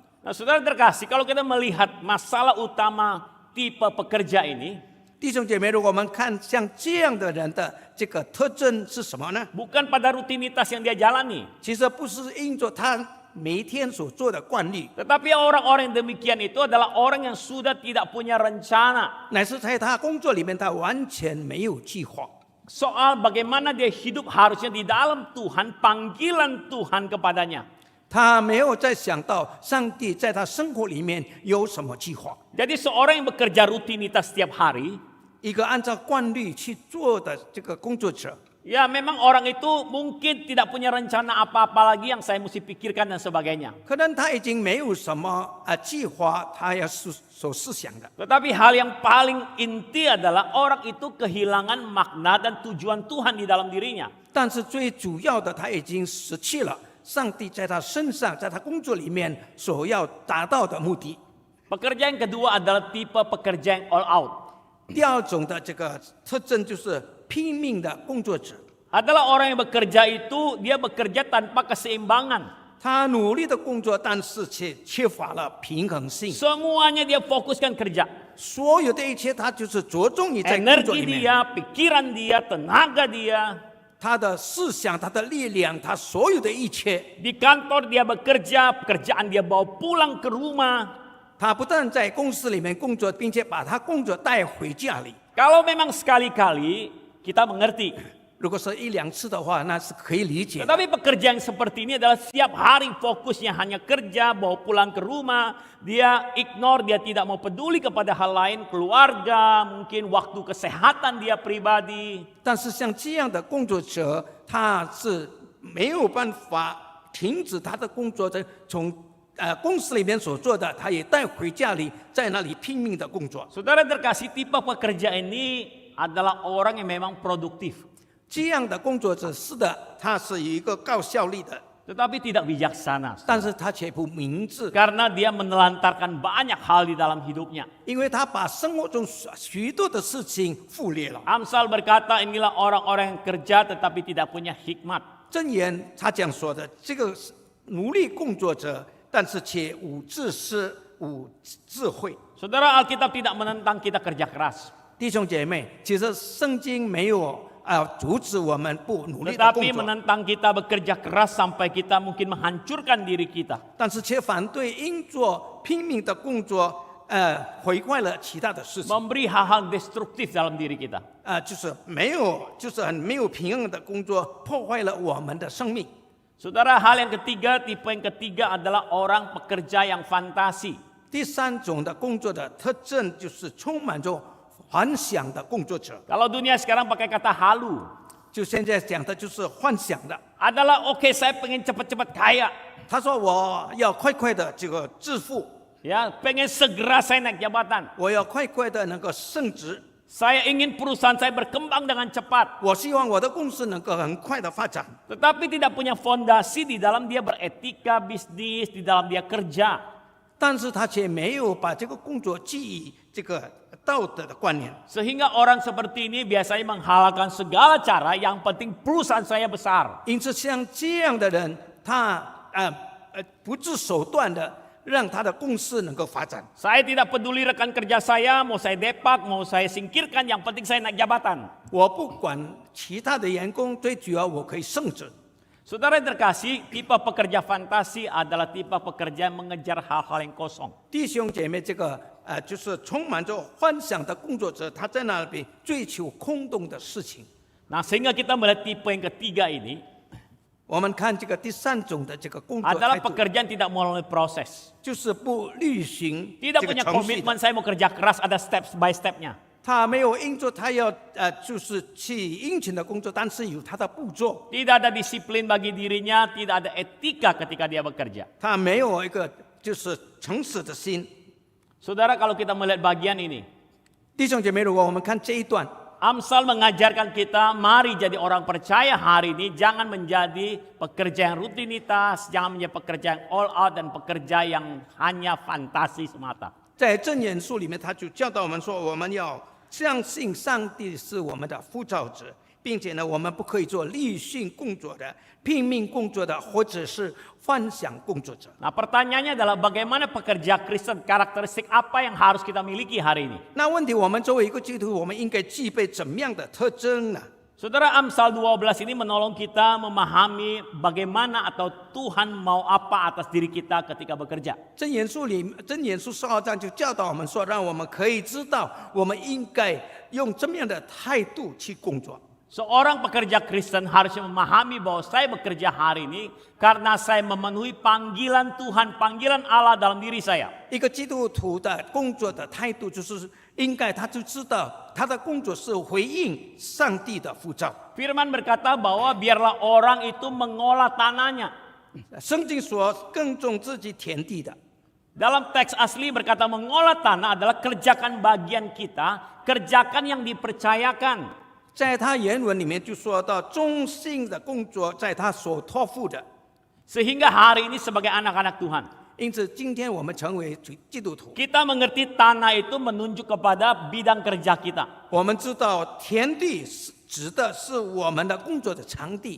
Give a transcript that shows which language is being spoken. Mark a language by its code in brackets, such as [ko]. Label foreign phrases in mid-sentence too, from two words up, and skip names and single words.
[id] Nah, saudara terkasih, kalau kita melihat masalah utama tipe pekerja ini, [zh] 弟兄姐妹，如果我们看像这样的人的这个特征是什么呢？ [id] bukan pada rutinitas yang dia jalani, [zh] 其实不是因着他每一天所做的惯例， [id] tetapi orang-orang yang demikian itu adalah orang yang sudah tidak punya rencana [zh] 乃是在他工作里面他完全没有计划。 [id] soal bagaimana dia hidup harusnya di dalam Tuhan, panggilan Tuhan kepadanya. [zh] 他没有再想到上帝在他生活里面有什么计划。 [id] Jadi seorang yang bekerja rutinitas setiap hari, [zh] 一个按照惯例去做的这个工作者， [id] ya memang orang itu mungkin tidak punya rencana apa-apa lagi yang saya mesti pikirkan dan sebagainya. [zh] 可能他已经没有什么计划，他要所思想的。 [id] Tetapi hal yang paling inti adalah orang itu kehilangan makna dan tujuan Tuhan di dalam dirinya. [zh] 但是最主要的，他已经失去了上帝在他身上，在他工作里面所要达到的目的。 [id] Pekerja yang kedua adalah tipe pekerja yang [en] all out. [zh] 第二种的这个特征就是拼命的工作者， [id] Adalah orang yang bekerja itu dia bekerja tanpa keseimbangan. [zh] 他努力的工作，但是却缺乏了平衡性。 [id] Semuanya dia fokuskan kerja. [zh] 所有的一切，他就是着重于在工作 [id] Energi [zh] 里面， [id] dia, pikiran dia, tenaga dia. [zh] 他的思想、他的力量、他所有的一切。 [id] Di kantor dia bekerja, pekerjaan dia bawa pulang ke rumah. [zh] 他不但在公司里面工作，并且把他工作带回家里。 [id] Kalau memang sekali-kali kita mengerti. [zh] 如果是1、2次的话，那是可以理解的。 [id] Tetapi pekerja yang seperti ini adalah setiap hari fokusnya hanya kerja, bawa pulang ke rumah. Dia ignore, dia tidak mau peduli kepada hal lain, keluarga, mungkin waktu kesehatan dia pribadi. [zh] 但是像这样的工作者，他是没有办法停止他的工作，从公司里面所做的，他也带回家里，在那里拼命的工作。 [id] Saudara terkasih, tipe pekerja ini adalah orang yang memang produktif. [zh] 这样的工作者是的，他是有一个高效率的， [id] Tetapi tidak bijaksana. [zh] 但是他却不明智， [id] Karena dia menelantarkan banyak hal di dalam hidupnya. [zh] 因为他把生活中许多的事情忽略了。 [id] Amsal berkata inilah orang-orang yang kerja tetapi tidak punya hikmat. [zh] 箴言他这样说的，这个努力工作者，但是却无知识、无智慧。 [id] Saudara, Alkitab tidak menentang kita kerja keras. [zh] 弟兄姐妹，其实圣经没有阻止我们不努力的工 [id] Tetapi [zh] 作， [id] menentang kita bekerja keras sampai kita mungkin menghancurkan diri kita. [zh] 但是却反对因做拼命的工作，毁坏了其他的事情。 [id] Memberi hal-hal destruktif dalam diri kita. [zh] 就是很没有平衡的工作，破坏了我们的生命。 [id] Saudara, hal yang ketiga, tipe yang ketiga adalah orang pekerja yang fantasi. [zh] 第三种的工作的特征就是充满着幻想的工作者， [id] Kalau dunia sekarang pakai kata halu, [zh] 就现在讲的就是幻想的。 [id] adalah oke, saya pengen cepat-cepat kaya. [zh] 他说我要快快的这个致富， [id] Ya, pengen segera saya naik jabatan. [zh] 我要快快的能够升职， [id] Saya ingin perusahaan saya berkembang dengan cepat. [zh] 我希望我的公司能够很快的发展。 [id] Tetapi tidak punya fondasi di dalam dia beretika bisnis, di dalam dia kerja. [zh] 但是他却没有把这个工作基于这个道德的观念， [id] Sehingga orang seperti ini biasanya menghalalkan segala cara, yang penting perusahaan saya besar. [zh] 因此像这样的人，他不择手段的让他的公司能够发展。 [id] Saya tidak peduli rekan kerja saya, mau saya depak, mau saya singkirkan, yang penting saya naik jabatan. [zh] 我不管其他的员工，最主要我可以升职。 [id] Saudara yang terkasih, tipe pekerja fantasi adalah tipe pekerja yang mengejar hal-hal yang kosong. [zh] 弟兄姐妹，这个就是充满着幻想的工作者，他在那里追求空洞的事情。 [id] Nah, sehingga kita melihat tipe yang ketiga ini [zh] 我们看这个第三种的这个工作态 [id] adalah [zh] 度， [id] pekerjaan tidak melalui proses. [zh] 就是不履行 [id] Tidak [zh] 这个 [id] punya [zh] 程序的。 [id] komitmen saya mau kerja keras, ada [en] step by stepnya. [zh] 他没有因着他要就是去殷勤的工作，但是有他的步骤， [id] Tidak ada disiplin bagi dirinya, tidak ada etika ketika dia bekerja. [zh] 他没有一个就是诚实的心。 [id] Saudara, kalau kita melihat bagian ini, [zh] 弟兄姐妹，如果我们看这一段， [id] Amsal mengajarkan kita, mari jadi orang percaya hari ini, jangan menjadi pekerja yang rutinitas, jangan menjadi pekerja yang [en] all out [id] dan pekerja yang hanya fantasi semata. [zh] 在箴言书里面，他就教导我们说，我们要相信上帝是我们的呼召者，并且呢，我们不可以做立训工作的、拼命工作的，或者是幻想工作者。 [id] Nah, pertanyaannya adalah bagaimana pekerja Kristen, karakteristik apa yang harus kita miliki hari ini? [zh] 那问题，我们作为一个基督徒，我们应该具备怎么样的特征呢？ [id] Saudara, Amsal 12 ini menolong kita memahami bagaimana atau Tuhan mau apa atas diri kita ketika bekerja. [zh] 箴言书12章就教导我们说，让我们可以知道我们应该用怎么样的态度去工作。 [id] Seorang pekerja Kristen harusnya memahami bahwa saya bekerja hari ini karena saya memenuhi panggilan Tuhan, panggilan Allah dalam diri saya. [zh] 一个基督徒的工作的态度，就是应该他就知道他的工作是回应上帝的呼召。 [id] Firman berkata bahwa biarlah orang itu mengolah tanahnya. [zh] 圣经说，耕种自己田地的。 [id] Dalam teks asli berkata mengolah tanah adalah kerjakan bagian kita, kerjakan yang dipercayakan. [zh] 在他原文里面就说到，忠心的工作在他所托付的。 [id] Sehingga hari ini sebagai anak-anak Tuhan, [zh] 因此，今天我们成为基督徒， [id] kita mengerti tanah itu menunjuk kepada bidang kerja kita. [zh] 我们知道田地指的是我们的工作的场地，